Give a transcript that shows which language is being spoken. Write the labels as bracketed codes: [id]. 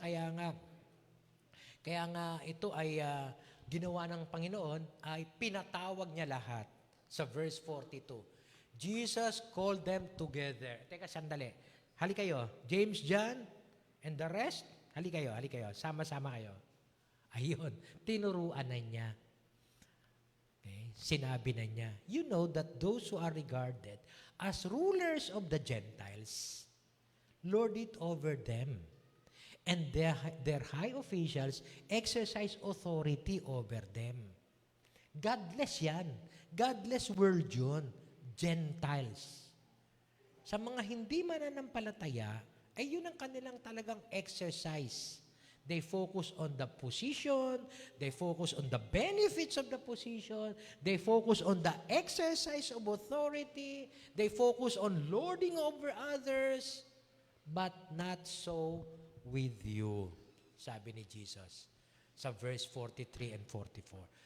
[tl] Kaya nga ito ay ginawa ng Panginoon, ay pinatawag niya lahat. Sa verse 42. [en] Jesus called them together. [tl] Teka, sandali. Hali kayo. James, John, and the rest, hali kayo. Sama-sama kayo. Ayun, tinuruan na niya. Okay? Sinabi na niya, [en] you know that those who are regarded as rulers of the Gentiles, lord it over them. And their high officials exercise authority over them. Godless yan. Godless world yun. Gentiles. [tl] Sa mga hindi mananampalataya, ay yun ang kanilang talagang exercise. [en] They focus on the position, they focus on the benefits of the position, they focus on the exercise of authority, they focus on lording over others, but not so with you, [tl] sabi ni Jesus sa verse [en] 43 and 44.